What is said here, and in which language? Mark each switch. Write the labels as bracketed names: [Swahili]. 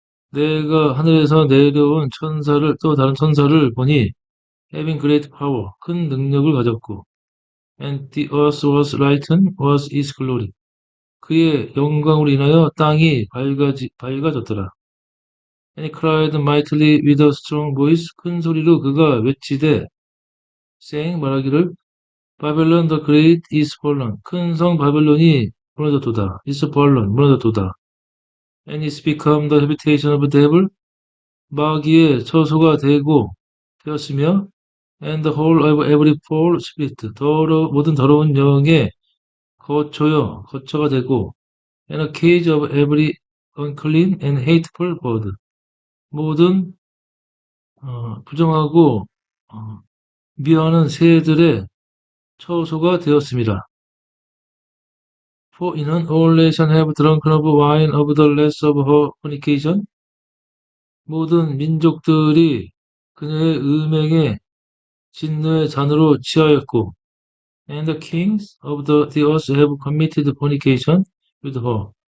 [Korean] 내가 하늘에서 내려온 천사를, 또 다른 천사를 보니, [English] having great power, [Korean] 큰 능력을 가졌고, [English] and the earth was lightened was his glory. [Korean] 그의 영광으로 인하여 땅이 밝아졌더라. [English] And he cried mightily with a strong voice, [Korean] 큰 소리로 그가 외치되, [English] saying, [Korean] 말하기를, [English] Babylon the great is fallen. [Korean] 큰 성 바벨론이 무너졌도다. [English] is fallen, [Korean] 무너졌도다. [English] And it's become the habitation of the devil. [Korean] 마귀의 처소가 되었으며, [English] and the whole of every foul spirit, [Korean] 모든 더러운 영의 거처가 되고, [English] and a cage of every unclean and hateful bird. [Korean] 모든 부정하고 미워하는 새들의 처소가 되었습니다. [English] For [Korean] 이는 [English] all nations have drunken of wine of the lust of her fornication. [Korean] 모든 민족들이 그녀의 음행의 진노의 잔으로 취하였고, [English] and the kings of the earth have committed fornication with her.